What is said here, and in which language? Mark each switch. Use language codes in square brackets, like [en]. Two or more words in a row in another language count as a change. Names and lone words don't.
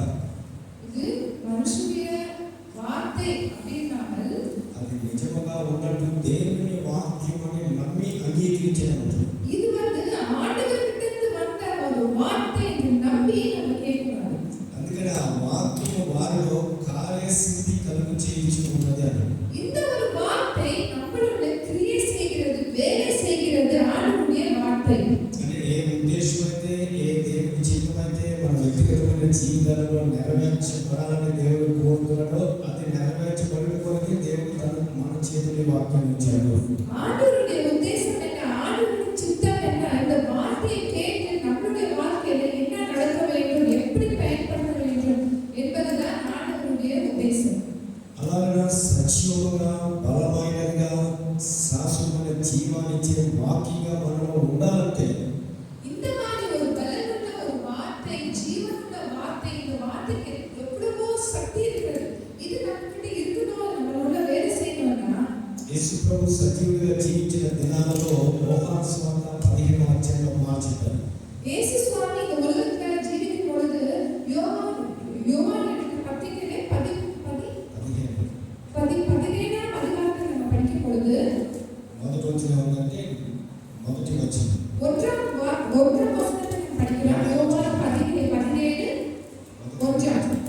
[ta] இது மனுஷனுடைய வார்த்தை அப்படின்னாமல் [te] అది నిజముగా ఉన్నట్టు దేవుని వాక్యం అని నమ్మి అంగీకరించినట్టు. [ta] இது ஆண்டவர்கிட்ட இருந்து வந்த ஒரு வார்த்தை என்று நம்பி நம்ம கேட்கணும். [te] అందుకని ఆ వాక్యము వారిలో కార్యసిద్ధి కలుగు చేయించుకున్నది అని. [ta] இந்த ஒரு வார்த்தை நம்மளுள்ள கிரியை செய்கிறது, வேலை செய்கிறது. ஆண்டவருடைய வார்த்தை [te] అంటే ఏ ఉద్దేశం అయితే, ఏ దేవుని చిత్తం అయితే మన వ్యక్తిగతమైన జీవితాలలో నెరవేర్చబడాలని దేవుడు కోరుతున్నాడో అది నెరవేర్చబడిన కొరకు దేవుడు మన చేతుల్లో వాక్యం ఇచ్చాడు. [ta] ஆண்டவருடைய உத்தேசம் என்ன, ஆண்டவருடைய சித்தம் என்ன, இந்த வார்த்தையை கேட்டு நம்மளுடைய வாழ்க்கையில என்ன நடக்க வேண்டும், எப்படி பயன்படுத்த வேண்டும் என்பதுதான் ஆண்டவருடைய உத்தேசம். [te] అలాగే సజీవంగా బలమైనదిగా శాశ్వతమైన జీవాన్నిచ్చే వాక్యంగా మనలో ఉండాలంటే [ta] இந்த மாதிரி ஒரு பலனுள்ள ஒரு வார்த்தை, ஜீவனுள்ள வார்த்தை, இந்த வார்த்தைக்கு எவ்வளவோ சக்தி இருக்கிறது. இது நம்மகிட்ட இருக்கணும், நம்மளோட வேலை செய்யணும்னா [te] యేసు ప్రభు సజీవుడిగా జీవించిన దినాలలో యోహాను సువార్త 15వ అధ్యాయంలో మాట చెప్పారు. [ta] இயேசு சுவாமி இந்த உலகத்துல ஜீவிக்கும் பொழுது யோவான் எழுதின பத்திரிகையிலே 17ஆம் அதிகாரத்தை நம்ம படிக்கும் பொழுது [te] మొదటి వచ్చిన ఏంటంటే మొదటి వచ్చింది [ta] ஒன்றாம் வசனத்தை நம்ம படிக்கலாம். யோவான் 17 ஒன்றாம்.